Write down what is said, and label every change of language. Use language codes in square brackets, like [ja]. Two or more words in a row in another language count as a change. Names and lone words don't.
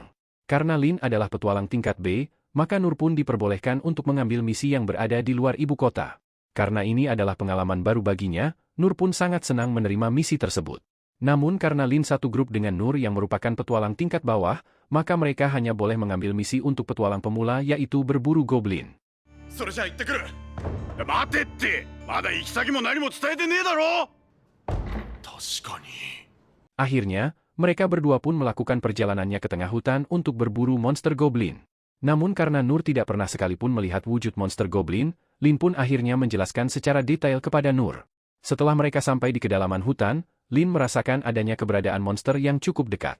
[id] Karena Lin adalah petualang tingkat B, maka Nur pun diperbolehkan untuk mengambil misi yang berada di luar ibu kota. Karena ini adalah pengalaman baru baginya, Nur pun sangat senang menerima misi tersebut. Namun karena Lin satu grup dengan Nur yang merupakan petualang tingkat bawah, maka mereka hanya boleh mengambil misi untuk petualang pemula yaitu berburu goblin. [ja] それじゃ行ってくる。待てって、まだ行き先も何も伝えてねえだろ。確かに。 [id] Akhirnya, mereka berdua pun melakukan perjalanannya ke tengah hutan untuk berburu monster goblin. Namun karena Nur tidak pernah sekalipun melihat wujud monster goblin, Lin pun akhirnya menjelaskan secara detail kepada Nur. Setelah mereka sampai di kedalaman hutan, Lin merasakan adanya keberadaan monster yang cukup dekat.